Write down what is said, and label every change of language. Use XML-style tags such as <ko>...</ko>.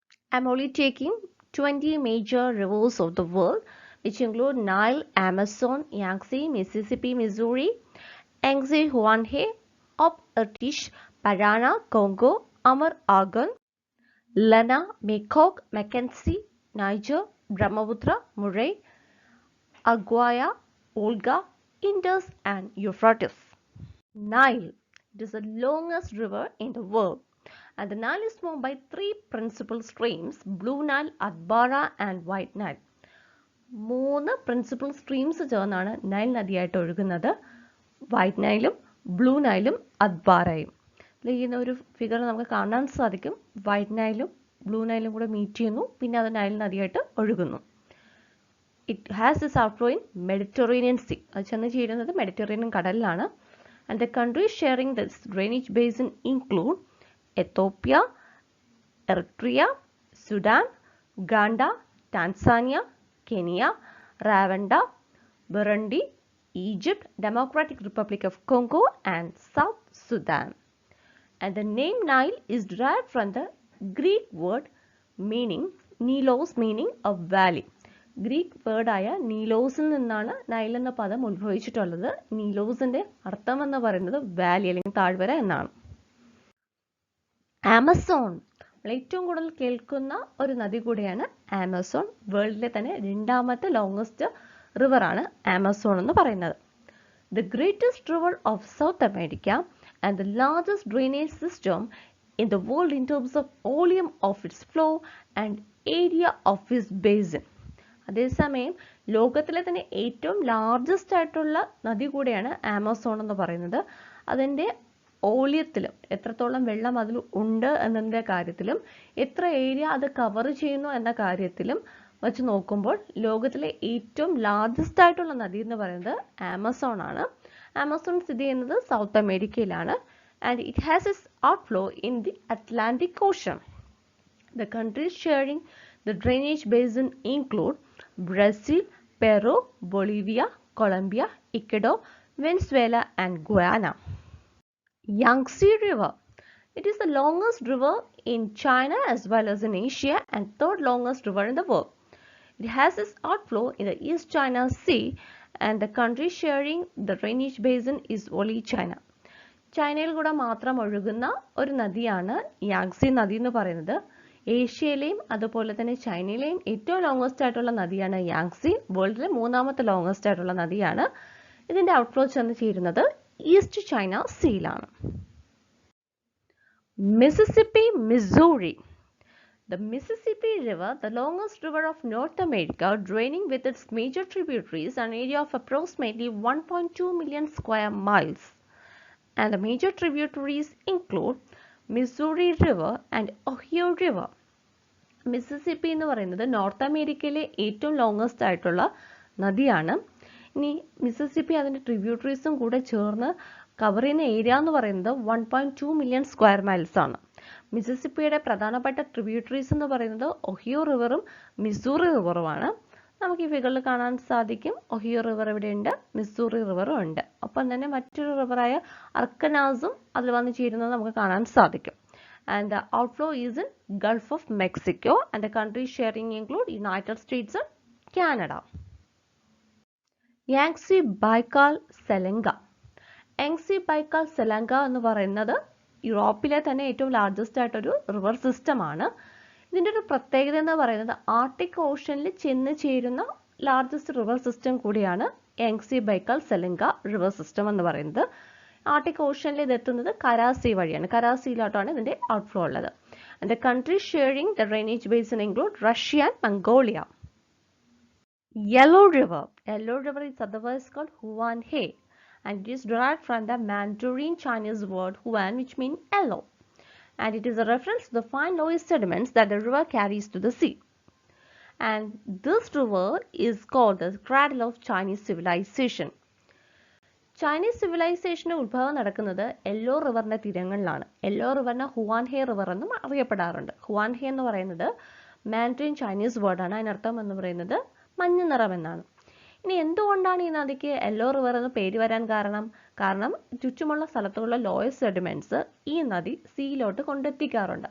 <en>I'm only taking 20 major rivers of the world, which include Nile, Amazon, Yangtze, Mississippi, Missouri, Yangtze, Huanghe, OB-IRTYSH, PARANA, CONGO, Amur, Argon, Lena, Mekong, Mackenzie, Niger, Brahmaputra, Murray, Araguaia, Volga, Indus, and Euphrates. Nile. It is the longest river in the world, and the Nile is formed by three principal streams: Blue Nile, Atbara, and White Nile.</en> <ml>മൂന്ന് principal streams ചേർന്നാണ് Nile നദിയായിട്ട് ഒഴുകുന്നത്. White നൈലും blue നൈലും അദ്ബാരയും. ഈ ഒരു figure നമുക്ക് കാണാൻ സാധിക്കും. White നൈലും blue നൈലും കൂടെ meet ചെയ്യുന്നു, പിന്നെ അത് നൈൽ നദിയായിട്ട് ഒഴുകുന്നു.</ml> <en>It has is outflow in Mediterranean sea.</en> <ml>അത് ചെന്ന് ചേരുന്നത് Mediterranean കടലിലാണ്.</ml> <en>And the countries sharing this drainage basin include Ethiopia, Eritrea, Sudan, Uganda, Tanzania, Kenya, Rwanda, Burundi, Egypt, Democratic Republic of Congo, and South Sudan. And the name Nile is derived from the Greek word meaning Nilos, meaning a valley.</en> <ml>Greek വേർഡായ നീലോസിൽ നിന്നാണ് Nile എന്ന പദം ഉത്ഭവിച്ചിട്ടുള്ളത്. നീലോസിന്റെ അർത്ഥം എന്ന് പറയുന്നത് Valley അല്ലെങ്കിൽ താഴ്വര എന്നാണ്. Amazon ഏറ്റവും കൂടുതൽ കേൾക്കുന്ന ഒരു നദി കൂടിയാണ് ആമസോൺ. വേൾഡിലെ തന്നെ രണ്ടാമത്തെ ലോങ്സ്റ്റ് റിവറാണ് ആമസോൺ എന്ന് പറയുന്നത്.</ml> <en>The greatest river of South America and the largest drainage system in the world in terms of volume of its flow and area of its basin.</en> <ml>അതേസമയം ലോകത്തിലെ തന്നെ ഏറ്റവും ലാർജസ്റ്റ് ആയിട്ടുള്ള നദി കൂടിയാണ് ആമസോൺ എന്ന് പറയുന്നത്. അതിൻ്റെ വോളിയത്തിലും എത്രത്തോളം വെള്ളം അതിൽ ഉണ്ട് എന്നതിൻ്റെ കാര്യത്തിലും എത്ര ഏരിയ അത് കവർ ചെയ്യുന്നു എന്ന കാര്യത്തിലും വെച്ച് നോക്കുമ്പോൾ ലോകത്തിലെ ഏറ്റവും ലാർജസ്റ്റ് ആയിട്ടുള്ള നദി എന്ന് പറയുന്നത് ആമസോൺ ആണ്. ആമസോൺ സ്ഥിതി ചെയ്യുന്നത് സൗത്ത് അമേരിക്കയിലാണ്.</ml> <en>And it has its outflow in the Atlantic Ocean. The countries sharing the drainage basin include Brazil, Peru, Bolivia, Colombia, Ecuador, Venezuela, and Guyana. Yangtze River. It is the longest river in China as well as in Asia and third longest river in the world. It has its outflow in the East China Sea, and the country sharing the drainage basin is only China.</en> <ml>ചൈനയിൽ കൂടെ മാത്രം ഒഴുകുന്ന ഒരു നദിയാണ് Yangtze നദി എന്ന് പറയുന്നത്. ഏഷ്യയിലെയും അതുപോലെ തന്നെ ചൈനയിലെയും ഏറ്റവും ലോങ്സ്റ്റ് ആയിട്ടുള്ള നദിയാണ് യാങ്സി. വേൾഡിലെ മൂന്നാമത്തെ ലോങ്സ്റ്റ് ആയിട്ടുള്ള നദിയാണ്. ഇതിന്റെ ഔട്ട്ഫ്ലോ ചെന്ന് ചേരുന്നത് east China സീയിലാണ്. Mississippi, Missouri.</ml> <en>The Mississippi River, the longest river of North America, draining with its major tributaries an area of approximately 1.2 million square miles. And the major tributaries include Missouri River and Ohio River.</en> <ml>Mississippi എന്ന് പറയുന്നത് north അമേരിക്കയിലെ ഏറ്റവും longest ആയിട്ടുള്ള നദിയാണ്. ഇനി Mississippi അതിൻ്റെ ട്രിബ്യൂട്ടറീസും കൂടെ ചേർന്ന് കവർ ചെയ്യുന്ന ഏരിയ എന്ന് പറയുന്നത് 1.2 മില്യൺ സ്ക്വയർ മൈൽസ് ആണ്. മിസിസിപ്പിയുടെ പ്രധാനപ്പെട്ട ട്രിബ്യൂട്ടറീസ് എന്ന് പറയുന്നത് ഒഹിയോ റിവറും മിസൂറി റിവറുമാണ്. നമുക്ക് ഈ ഫിഗറിൽ കാണാൻ സാധിക്കും. ഒഹിയോ റിവർ ഇവിടെയുണ്ട്, മിസൂറി റിവറും ഉണ്ട്. ഒപ്പം തന്നെ മറ്റൊരു റിവറായ അർക്കനാസും അതിൽ വന്ന് ചേരുന്നത് നമുക്ക് കാണാൻ സാധിക്കും.</ml> <en>And the outflow is in Gulf of Mexico, and the countries sharing include United States and Canada. YENISEY-BAIKAL-SELENGA.</en> <ml>YENISEY-BAIKAL-SELENGA എന്ന് പറയുന്നത് യൂറോപ്പിലെ തന്നെ ഏറ്റവും ലാർജസ്റ്റ് ആയിട്ടൊരു റിവർ സിസ്റ്റം ആണ്. ഇതിൻ്റെ ഒരു പ്രത്യേകത എന്ന് പറയുന്നത് ആർട്ടിക് ഓഷനിൽ ചെന്ന് ചേരുന്ന ലാർജസ്റ്റ് റിവർ സിസ്റ്റം കൂടിയാണ് YENISEY-BAIKAL-SELENGA റിവർ സിസ്റ്റം എന്ന് പറയുന്നത്. ആർട്ടിക് ഓഷനിൽ ഇത് എത്തുന്നത് കരാസി വഴിയാണ്. കരാസിയിലോട്ടാണ് ഇതിൻ്റെ ഔട്ട്ഫ്ലോ ഉള്ളത്.</ml> <en>And the countries sharing the drainage basin include Russia and Mongolia. Yellow River. Yellow River is otherwise called Huanghe, and it is derived from the Mandarin Chinese word Huan, which means yellow, and it is a reference to the fine loess sediments that the river carries to the sea. And this river is called the cradle of Chinese civilization.</en> <ml>Chinese സിവിലൈസേഷൻ്റെ ഉത്ഭവം നടക്കുന്നത് yellow റിവറിൻ്റെ തീരങ്ങളിലാണ്. Yellow റിവറിനെ ഹുവാൻഹെ river എന്നും അറിയപ്പെടാറുണ്ട്. ഹുവാൻഹെ എന്ന് പറയുന്നത് Mandarin Chinese വേർഡാണ്. അതിനർത്ഥം എന്ന് പറയുന്നത് മഞ്ഞ നിറം എന്നാണ്. ഇനി എന്തുകൊണ്ടാണ് ഈ നദിക്ക് യെല്ലോ റിവർ എന്ന് പേര് വരാൻ കാരണം ചുറ്റുമുള്ള സ്ഥലത്തുള്ള ലോയർ സെഡിമെന്റ്സ് ഈ നദി സീയിലോട്ട് കൊണ്ടെത്തിക്കാറുണ്ട്.</ml>